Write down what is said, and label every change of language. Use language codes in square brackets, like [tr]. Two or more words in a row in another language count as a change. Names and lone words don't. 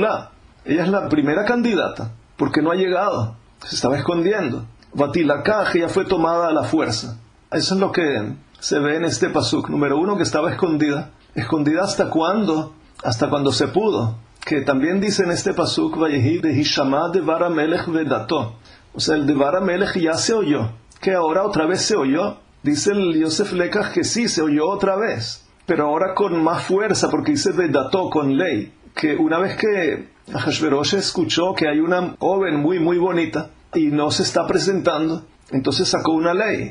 [es] Ella es la primera candidata, porque no ha llegado. Se estaba escondiendo. Vatilakaj, ella fue tomada a la fuerza. Eso es lo que se ve en este pasuk. Número 1, que estaba escondida. ¿Escondida hasta cuándo? Hasta cuando se pudo. Que también dice en este pasuk, [he] ויהי בהשמע דבר המלך ודתו. [es] O sea, el [he] דבר המלך [es] ya se oyó. Que ahora otra vez se oyó. Dice el Yosef Lekaj que sí, se oyó otra vez. Pero ahora con más fuerza, porque dice vedato, con ley. Que una vez que Ahashverosh escuchó que hay una joven muy, muy bonita y no se está presentando, entonces sacó una ley.